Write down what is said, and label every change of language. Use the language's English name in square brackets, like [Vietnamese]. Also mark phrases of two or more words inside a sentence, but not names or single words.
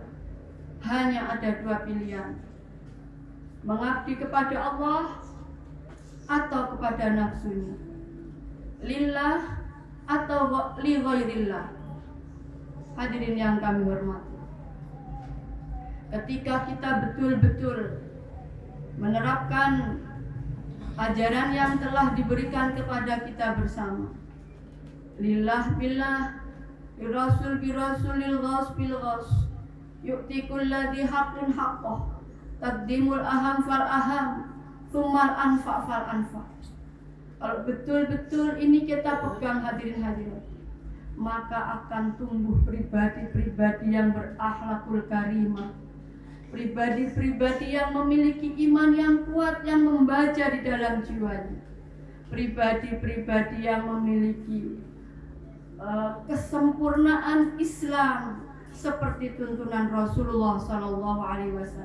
[Indonesian] Hanya ada dua pilihan: mengabdi kepada Allah atau kepada nafsunya, lillah atau [Arabic] لغير الله. [Indonesian] Hadirin yang kami hormati, ketika kita betul-betul menerapkan ajaran yang telah diberikan kepada kita bersama, [Arabic] لله بالله, بالرسول بالرسول الغاص بالغاص، يعطي كل ذي حق حقه، تقديم الأهم فالأهم، ثم الأنفع فالأنفع. [Indonesian] Kalau betul-betul ini kita pegang hadirin, maka akan tumbuh pribadi-pribadi yang berakhlakul karimah, pribadi-pribadi yang memiliki iman yang kuat, yang membaca di dalam jiwanya, pribadi-pribadi yang memiliki kesempurnaan Islam seperti tuntunan Rasulullah SAW.